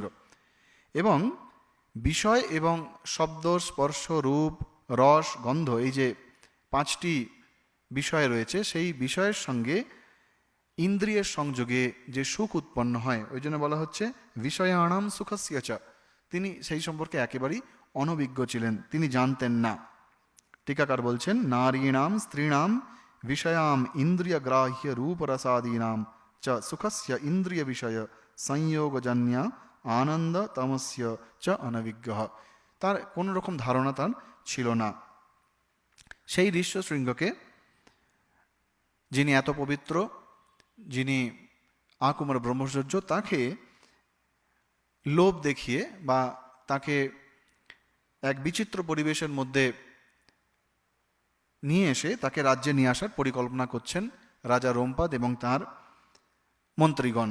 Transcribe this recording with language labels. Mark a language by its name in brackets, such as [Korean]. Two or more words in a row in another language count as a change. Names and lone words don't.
[Bangla] এবং বিষয় এবং শব্দ, স্পর্শ, রূপ, রস, গন্ধ, এই যে পাঁচটি বিষয় রয়েছে, সেই বিষয়ের সঙ্গে ইন্দ্রিয়ের সংযোগে যে সুখ উৎপন্ন হয়, ওই জন্য বলা হচ্ছে [Sanskrit] বিষয়াণাম সুখস্য চ। [Bangla] তিনি সেই সম্পর্কে একেবারেই অনভিজ্ঞ ছিলেন, তিনি জানতেন না। টিকাকার বলছেন, [Sanskrit] নারীণাম স্ত্রীণাম विषयाम इंद्रियग्राह्य रूपरसादीनाम च सुखस्य इंद्रिय विषय संयोगजन्य आनंद तमस्य च अनविज्ञः। [Bangla] তার কোনো রকম ধারণা তার ছিল না। সেই ঋষ্যশৃঙ্গকে, যিনি এত পবিত্র, যিনি আকুমার ব্রহ্মচর্য, তাকে লোভ দেখিয়ে বা তাকে এক বিচিত্র পরিবেশের মধ্যে নিয়ে এসে তাকে রাজ্যে নিয়ে আসার পরিকল্পনা করছেন রাজা রোমপাদ এবং তার মন্ত্রীগণ।